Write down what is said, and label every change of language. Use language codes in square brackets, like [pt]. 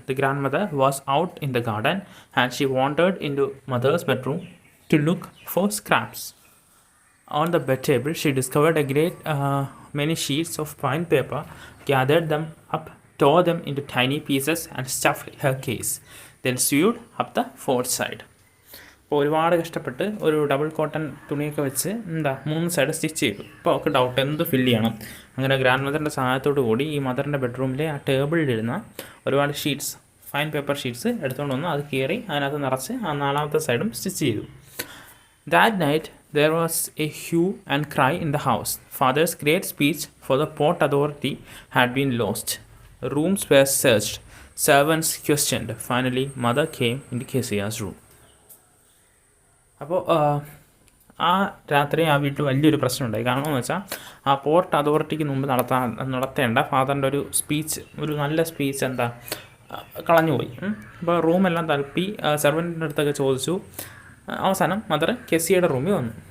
[en] The grandmother was out in the garden and she wandered into mother's bedroom to look for scraps. On the bed table, she discovered a great many sheets of fine paper, gathered them up, tore them into tiny pieces and stuffed her case, then sewed up the 4th side. [ml] അപ്പോൾ ഒരുപാട് കഷ്ടപ്പെട്ട് ഒരു double cotton തുണിയൊക്കെ വെച്ച് 3 side stitch ചെയ്തു. അപ്പോൾ അവർക്ക് doubt എന്ത് ഫില്ല് ചെയ്യണം. അങ്ങനെ ഗ്രാൻഡ് മദറിൻ്റെ സഹായത്തോടു കൂടി ഈ മദറിൻ്റെ ബെഡ്റൂമിലെ ആ ടേബിളിലിരുന്ന ഒരുപാട് ഷീറ്റ്സ്, ഫൈൻ പേപ്പർ ഷീറ്റ്സ് എടുത്തുകൊണ്ട് വന്ന് അത് കീറി അതിനകത്ത് നിറച്ച് ആ 4ാമത്തെ സൈഡും സ്റ്റിച്ച് ചെയ്തു. [en] That night there was a hue and cry in the house. Father's great speech for the Port Authority had been lost. Rooms were searched. Servants questioned. Finally, mother came into Kesia's room. [ml] അപ്പോൾ ആ രാത്രി ആ വീട്ടിൽ വലിയൊരു പ്രശ്നമുണ്ടായി. കാരണം എന്ന് വെച്ചാൽ ആ പോർട്ട് അതോറിറ്റിക്ക് മുമ്പ് നടത്തേണ്ട ഫാദറിൻ്റെ ഒരു സ്പീച്ച്, ഒരു നല്ല സ്പീച്ച് കളഞ്ഞുപോയി. അപ്പോൾ റൂമെല്ലാം തലപ്പി സെർവൻറ്റിൻ്റെ അടുത്തൊക്കെ ചോദിച്ചു. അവസാനം മദർ കെസിയയുടെ റൂമിൽ വന്നു.